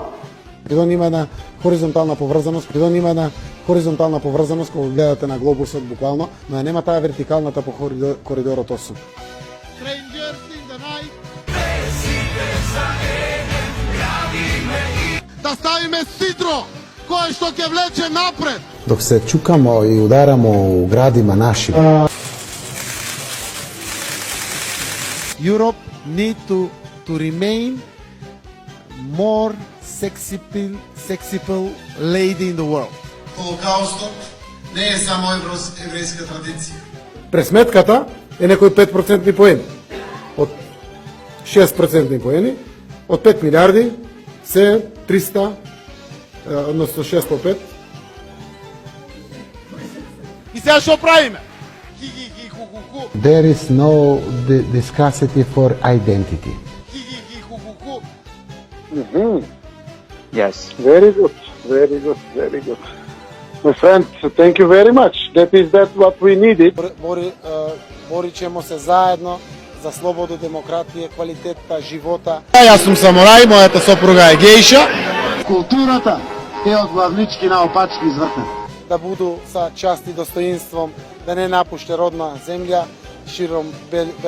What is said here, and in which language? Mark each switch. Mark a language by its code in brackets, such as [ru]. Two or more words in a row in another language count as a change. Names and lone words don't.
[mk] Македонија има една хоризонтална поврзаност, кога гледате на глобусот буквално, но ја нема таа вертикалната по коридорот 8. Да ставиме сидро, кое што ќе влече напред. [sr] Док се чукамо и ударамо у градима наши. [en] Europe need to remain more sexy lady in the world. [mk] Холокаустот не е само еврејска традиција. Пресметката е некои 5% поени. Од 6% поени, од 5 милиарди се 300, односно 6 по 5. И сега што правиме? [en] There is no scarcity for identity. Yes. Very good, very good, very good. My friend, thank you very much. That what we needed. [sr] Боричемо се заедно за слобода, демократија, квалитетта, живота. [mk] Јас сум самурај, мојата сопруга е гејша. Културата е од главнички наопачки извртена. [sr] Да буду са част и достоинством, да не напуште родна земја широм белог света.